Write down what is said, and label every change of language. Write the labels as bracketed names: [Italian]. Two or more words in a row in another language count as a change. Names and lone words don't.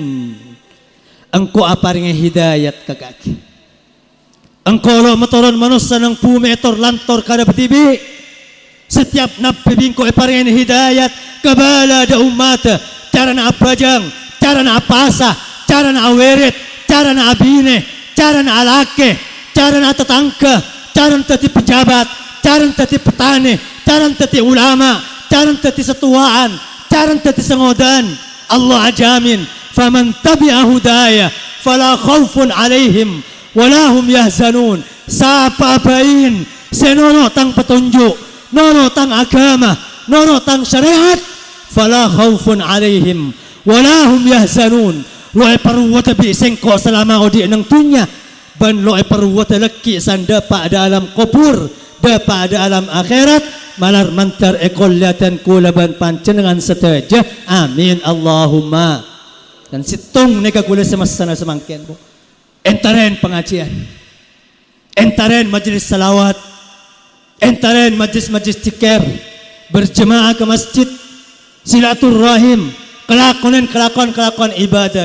[Madurese] engkau aparinge hidayat kakak engkau lo metoron manusia nang bumi etor lantor kada betibi setiap nabi bingko aparinge hidayat kabala da umat cara na abajang cara na apasa cara na awerit cara na abine cara na alake cara na tetangga cara na tati pejabat cara na tati petani cara na tati ulama cara na tati setuaan cara na tati sengodan Allah ajamin [Arabic] فمن تبع هداي فلا خوف عليهم ولا هم يحزنون. [Madurese] Sapa apain senono tang petunjuk nono tang agama nono tang syariat [Arabic] فلا خوف عليهم ولا هم يحزنون. [Madurese] Loe perwata bi sengko selama odi nang tunya ban loe perwata leki sanda pa dalam kubur da pa dalam akhirat malar mantar ekolatan kulaban pancenengan seteja [Arabic] آمين اللهم. [Madurese] Dan situng neka kula semasana semangken bu entaren pengajian entaren majlis salawat entaren majlis-majlis zikir berjemaah ke masjid silaturahim kelakuan ibadah